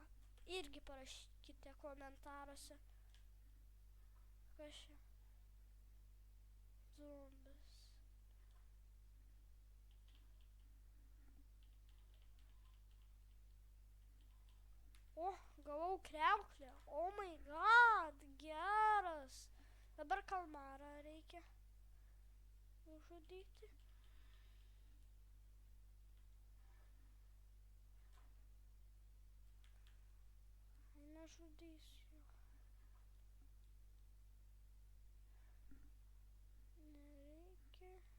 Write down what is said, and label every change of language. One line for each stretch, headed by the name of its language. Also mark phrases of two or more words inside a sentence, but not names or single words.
Lithuanian: Irgi parašykite komentaruose. Kas čia? Zombis. O, gavau kriauklę.
English: Oh my god,
Lithuanian: geras. Dabar kalmarą reikia nužudyti. Nežudysiu. Nereikia.